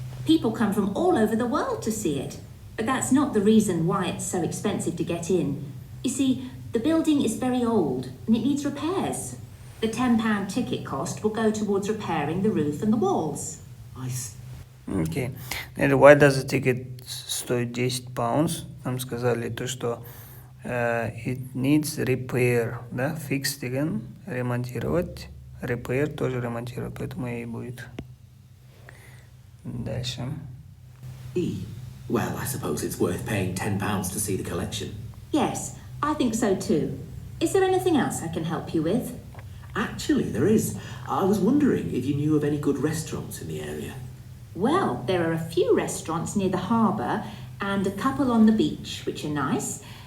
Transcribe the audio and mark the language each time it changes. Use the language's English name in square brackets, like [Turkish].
[English] People come from all over the world to see it. But that's not the reason why it's so expensive to get in. You see, the building is very old and it needs repairs. The £10 ticket cost will go towards repairing the roof and the walls. I see. [Russian] Окей. [English] Okay. Why does the ticket [Russian] стоит [English] £10? [Russian] Нам сказали то, что [English] it needs repair, [Russian] да? Fix [Kazakh] деген [Russian] ремонтировать. Repair тоже ремонтировать, поэтому и будет. Дальше. [English] Well, I suppose it's worth paying £10 to see the collection. Yes, I think so too. Is there anything else I can help you with? Actually, there is. I was wondering if you knew of any good restaurants in the area. Well, there are a few restaurants near the harbour and a couple on the beach, which are nice.